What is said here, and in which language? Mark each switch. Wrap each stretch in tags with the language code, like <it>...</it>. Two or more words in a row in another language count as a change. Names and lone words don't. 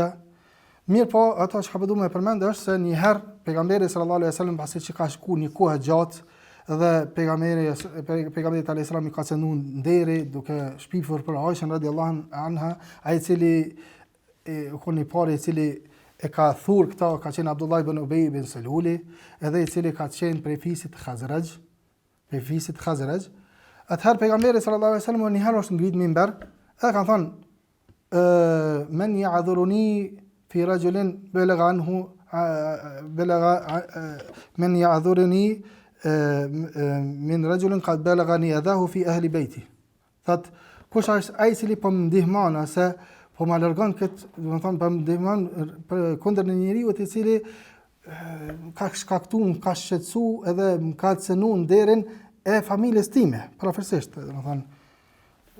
<sq>Mirë po, ato që ka përdu me përmend është se njëherë pejgamberi</sq> <ar>صلى الله عليه وسلم</ar> <sq>pasi që ka shku një kohë gjatë dhe pejgamberi</sq> <ar>عليه السلام</ar> <sq>i ka cenu nderi duke shpifur për Aishën</sq> <ar>رضي الله عنها,</ar> <sq>ai i cili i pari i cili e ka thur këta ka qenë Abdullah ibn Ubay ibn Saluli, edhe i cili ka qenë prej fisit Khazraj. Atëherë pejgamberi</sq> <ar>صلى الله عليه وسلم</ar> <sq>njëherë është ngrit minber, edhe ka thonë</sq> <ar>من يعذرني في رجل بلغ عنه من يعذرني من رجل قد بلغني أذاه في أهل بيتي.</ar> <sq>Thot, kush është ai i cili po më ndihmon ose po më largon këtë, domethënë po më ndihmon kundër një njeriu i cili ka shkaktuar, ka shqetësuar edhe më ka cënuar nderin e familjes time, profesisht, domethënë.</sq>